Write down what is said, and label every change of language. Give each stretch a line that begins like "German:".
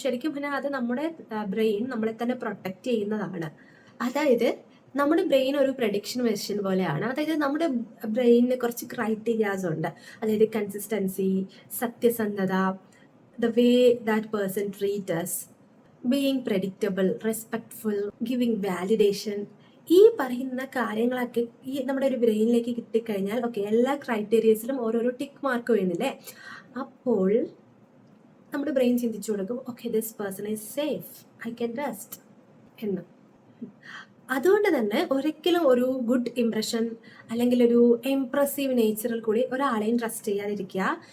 Malayalam: ശരിക്കും പിന്നെ അത് നമ്മുടെ ബ്രെയിൻ നമ്മളെ തന്നെ പ്രൊട്ടക്റ്റ് ചെയ്യുന്നതാണ്. അതായത് നമ്മുടെ ബ്രെയിൻ ഒരു പ്രഡിക്ഷൻ മെഷീൻ പോലെയാണ്. അതായത് നമ്മുടെ ബ്രെയിനിന് കുറച്ച് ക്രൈറ്റീരിയാസ് ഉണ്ട്. അതായത് കൺസിസ്റ്റൻസി, സത്യസന്ധത,
English: the way that person treats us, being predictable, respectful, giving validation.
Malayalam: ഈ പറയുന്ന കാര്യങ്ങളൊക്കെ ഈ നമ്മുടെ ഒരു ബ്രെയിനിലേക്ക് കിട്ടിക്കഴിഞ്ഞാൽ ഓക്കെ, എല്ലാ ക്രൈറ്റീരിയസിലും ഓരോരോ ടിക്ക് മാർക്ക് വീണില്ലേ. അപ്പോൾ നമ്മുടെ ബ്രെയിൻ ചിന്തിച്ചു കൊടുക്കും, okay
English: this person is safe, I can trust
Malayalam: എന്ന്. അതുകൊണ്ട് തന്നെ ഒരിക്കലും ഒരു ഗുഡ് ഇംപ്രഷൻ അല്ലെങ്കിൽ ഒരു ഇംപ്രസീവ് നേച്ചറിൽ കൂടി ഒരാളെയും ട്രസ്റ്റ് ചെയ്യാതിരിക്കുക.